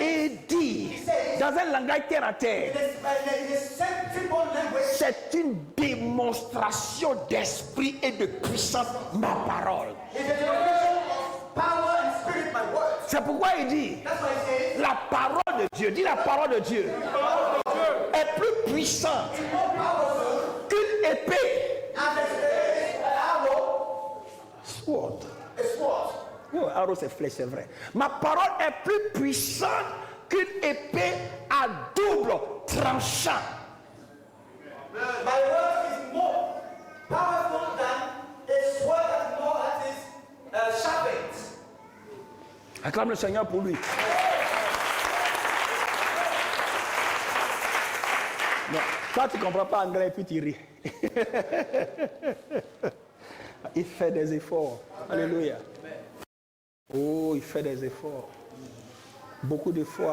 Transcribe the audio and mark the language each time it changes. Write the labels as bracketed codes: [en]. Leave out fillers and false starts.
[fr] Et il dit, dans un langage terre à terre, [en] In a simple language, [fr] c'est une démonstration d'esprit et de puissance, ma parole. [en] it's a demonstration of power and spirit, my words. [fr] C'est pourquoi il dit, [en] That's why he says, [fr] la parole de Dieu, dis la parole de Dieu, est plus puissante [en] more powerful [fr] qu'une épée. [en] and an arrow, Sword. a sword. [fr] Oh, arrow c'est flèche, c'est vrai. Ma parole est plus puissante qu'une épée à double tranchant. [en] My word is more powerful than a sword that more that is sharpened. [fr] Acclame le Seigneur pour lui. Non, toi tu ne comprends pas anglais et puis tu ris. Il fait des efforts. Alléluia. Oh, il fait des efforts. Beaucoup d'efforts.